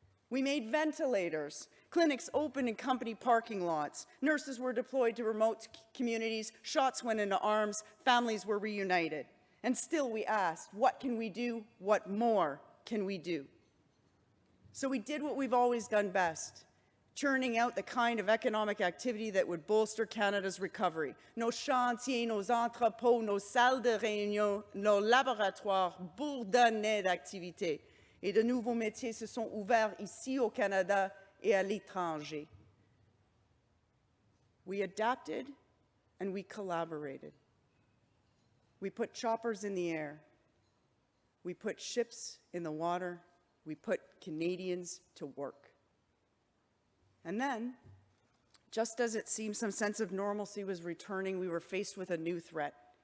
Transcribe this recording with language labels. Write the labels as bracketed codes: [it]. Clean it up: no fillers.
[en] We made ventilators, clinics opened in company parking lots, nurses were deployed to remote communities, shots went into arms, families were reunited. And still we asked, what can we do? What more can we do? So we did what we've always done best, churning out the kind of economic activity that would bolster Canada's recovery. [fr] Nos chantiers, nos entrepôts, nos salles de réunion, nos laboratoires bourdonnaient d'activités. Et de nouveaux métiers se sont ouverts ici au Canada et à l'étranger. [en] We adapted and we collaborated. We put choppers in the air. We put ships in the water. We put Canadians to work. And then, just as it seemed some sense of normalcy was returning, we were faced with a new threat.